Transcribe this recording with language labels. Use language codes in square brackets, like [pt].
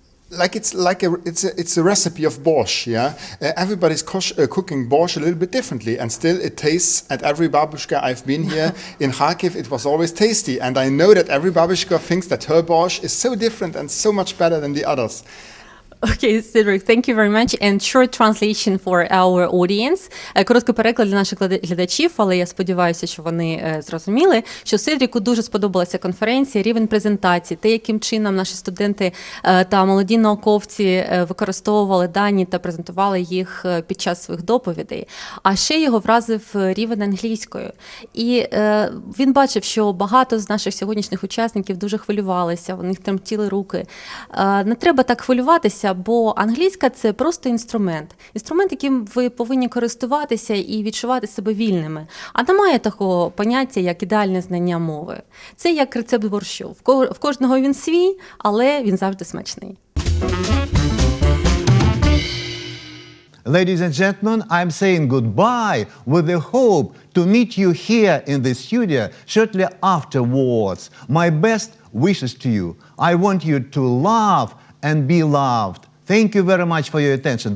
[en] It's a recipe of borscht, yeah. Everybody's cooking borscht a little bit differently, and still it tastes. At every babushka I've been here in Kharkiv, it was always tasty, and I know that every babushka thinks that her borscht is so different and so much better than the others. Okay, Cedric, thank you very much. And short translation for our audience. [uk] Короткий переклад для наших глядачів, але я сподіваюся, що вони зрозуміли, що Седріку дуже сподобалася конференція, рівень презентації, те, яким чином наші студенти та молоді науковці використовували дані та презентували їх під час своїх доповідей. А ще його вразив рівень англійської. І він бачив, що багато з наших сьогоднішніх учасників дуже хвилювалися, у них тремтіли руки. Не треба так хвилюватися, бо англійська – це просто інструмент, яким ви повинні користуватися і відчувати себе вільними. А немає такого поняття, як ідеальне знання мови. Це як рецепт борщу. В кожного він свій, але він завжди смачний. [en] Ladies and gentlemen, I'm saying goodbye with the hope to meet you here in the studio shortly afterwards. My best wishes to you. I want you to love and be loved. Thank you very much for your attention.